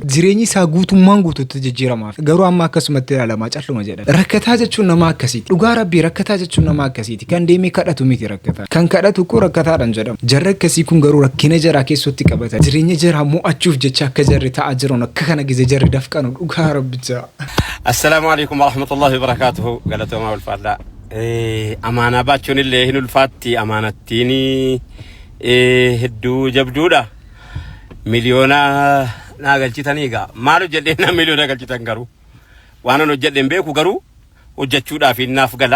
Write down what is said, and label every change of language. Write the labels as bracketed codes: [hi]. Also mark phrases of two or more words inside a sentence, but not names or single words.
[om] Jireenyi isaa guutummaan guutuutti jijjiiramaaf. Garuu amma akkasumatti ilaalamaa calluma jedha. Rakkataa jechuun nama akkasiiti. Dhugaa rabbii rakkataa jechuun nama akkasiiti. Kan deemee kadhatu miti rakkataa. Kan kadhatu kun rakkataadhaan jedhama. Jarri akkasii kun garuu rakkina jaraa keessatti qabata. Jireenya jaraa mo'achuuf jecha akka jarri ta'aa jiran akka kana gizee jarri dafqanu dhugaa rabbichaa. [ar] السلام عليكم ورحمة الله وبركاته. [om] Galatoomaa ulfaadhaa. Amaanaa baachuun illee hin ulfaatti amaanattiini hedduu jabduudha. Miliyoona naa galchitanii egaa maal hojjedhee na miliyoona galchitan garuu waan an hojjedheen beeku garuu hojjechuudhaaf naaf gala.